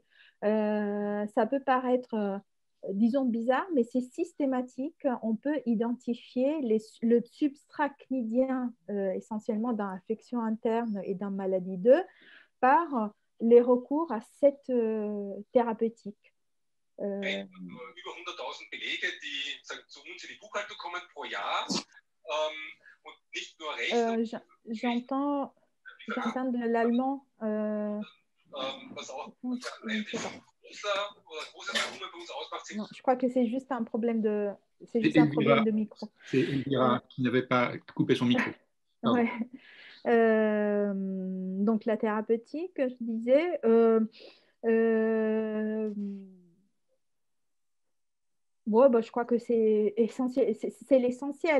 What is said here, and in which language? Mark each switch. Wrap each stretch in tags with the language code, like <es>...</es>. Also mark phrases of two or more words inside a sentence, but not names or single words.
<fr>Ça peut paraître disons bizarre, mais c'est systématique. On peut identifier le substrat cnidien essentiellement dans l'infection interne et dans maladie 2 par les recours à cette thérapeutique.</fr> <de>Über 100.000 Belege, die zu uns in die Buchhaltung kommen pro Jahr und nicht nur Rechnung.</de> <fr>J'entends de l'allemand.</fr> <de>Was auch</de> <fr>non, je crois que c'est juste un problème de, micro. C'est Elvira qui n'avait pas coupé son micro. Ouais. Donc la thérapeutique, je disais. Bon, bah, je crois que c'est essentiel, c'est l'essentiel.</fr>